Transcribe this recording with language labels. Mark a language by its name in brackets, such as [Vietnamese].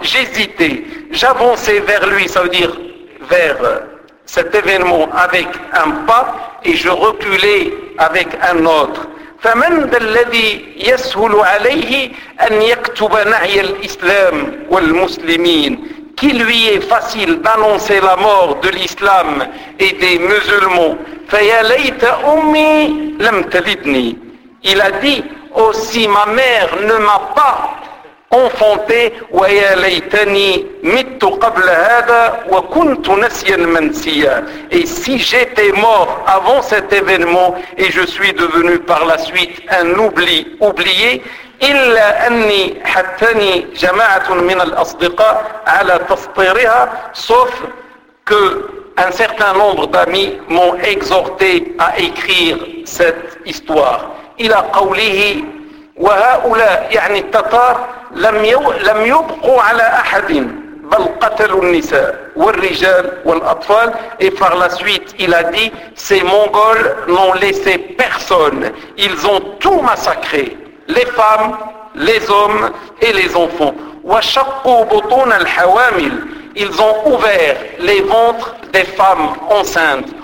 [French] J'hésitais. J'avançais vers lui, ça veut dire vers cet événement avec un pas et je reculais avec un autre. [Arabic] فمن الذي يسهل عليه أن يكتب نعي الإسلام والمسلمين. [French] Qui lui est facile d'annoncer la mort de l'islam et des musulmans. [Arabic] فَيَا لَيْتَ أُمِّي لَمْ تَلِدْنِي. [French] Il a dit, aussi ma mère ne m'a pas enfanté. [Arabic] وَيَا لَيْتَنِي مِتُّ قَبْلَ هَذَا وَكُنْتُ نَسْيًا مَنْسِيًا. [French] Et si j'étais mort avant cet événement et je suis devenu par la suite un oublié. [Arabic] إلا أني حتني جماعة من الأصدقاء على تصطيرها. [French] Sauf que un certain nombre d'amis m'ont exhorté à écrire cette histoire. [Arabic] إلى قوله وهؤلاء يعني التتار لم يبقوا على أحد بل قتلوا النساء والرجال والأطفال. [French] Et par la suite il a dit, ces Mongols n'ont laissé personne, ils ont tout massacré, les femmes, les hommes et les enfants. [Arabic] وَشَقُّوا بُطُونَ الْحَوَامِلِ [French] Ils ont ouvert les ventres des femmes enceintes.